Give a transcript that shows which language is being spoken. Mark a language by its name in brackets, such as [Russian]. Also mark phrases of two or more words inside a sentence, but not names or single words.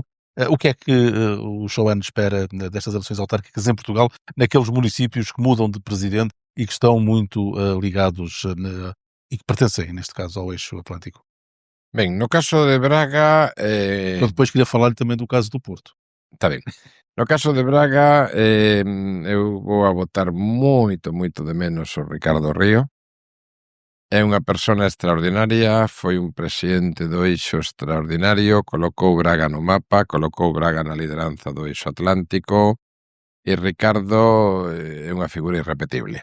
[Portuguese] O que é que o Chauane espera destas eleições autárquicas em Portugal, naqueles municípios que mudam de presidente e que estão muito ligados e que pertencem, neste caso, ao Eixo Atlântico? [Galician] Ben, no caso de Braga... [Portuguese] Eu depois queria falar também do caso do Porto. [Galician] Está ben. No caso de Braga, eu vou a botar moito de menos o Ricardo Río. É unha persona extraordinaria, foi un presidente do Eixo extraordinario, colocou Braga no mapa, colocou Braga na lideranza do Eixo Atlántico, e Ricardo é unha figura irrepetible.